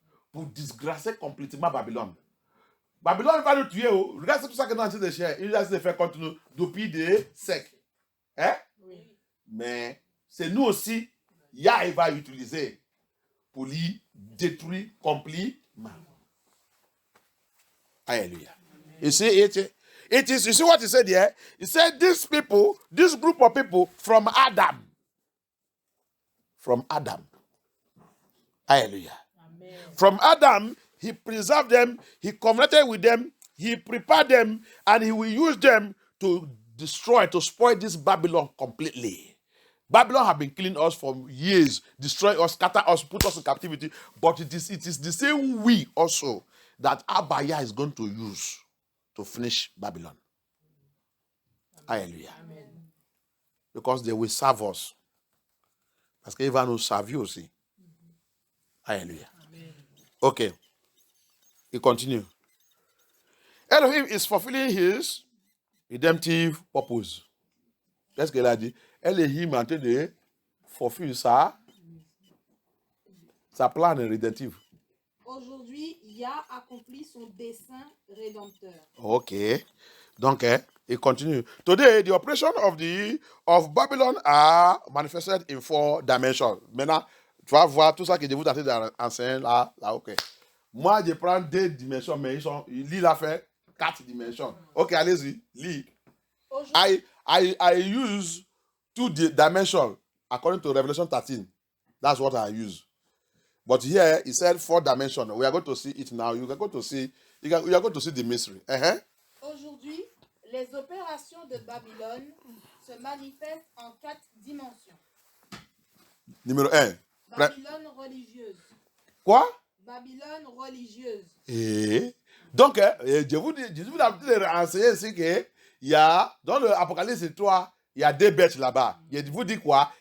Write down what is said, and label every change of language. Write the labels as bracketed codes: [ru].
[fr] Pour disgracer complètement Babylone. Babylone va nous tuer. Regarde tout ça que nous avons dit de faire. Il a essayé de faire contre nous depuis des siècles. Hein? Oui. Mais c'est nous aussi, Yah va utiliser pour lui détruire complètement. Hallelujah. [en] You see, you see what he said here? He said, these people, this group of people from Adam. From Adam. Hallelujah. Amen. From Adam, he preserved them, he covenanted with them, he prepared them, and he will use them to destroy, to spoil this Babylon completely. Babylon have been killing us for years, destroy us, scatter us, put us in captivity, but it is the same we also that Abaya is going to use to finish Babylon. [fr] Hallelujah. Amen. [en] Because they will serve us. [fr] Parce qu'il va nous servir aussi. Alléluia. Ok. Il continue. [en] Elohim is fulfilling his redemptive purpose. [fr] Qu'est-ce qu'elle a dit? Elohim est en train de fulfill sa plan rédemptif. Aujourd'hui, Yah accomplit son dessein rédempteur. Ok. Donc, il continue. [en] Today, the operation of Babylon are manifested in 4 dimensions. [fr] Maintenant, tu vas voir tout ça que je vous ai enseigné là, ok. Moi, je prends 2 dimensions, mais il a fait 4 dimensions. [en] Ok, [fr] allez-y, lis. [en] I use 2 dimensions according to Revelation 13. That's what I use. But here, he said 4 dimensions. We are going to see it now. You are going to see the mystery. [fr] Aujourd'hui, les opérations de Babylone se manifestent en 4 dimensions. Numéro 1. Babylone religieuse. Quoi? Babylone religieuse. Donc, je vous ai renseigné ici qu'il y a, dans l'Apocalypse 3, il y a 2 bêtes là-bas. Je vous dis quoi?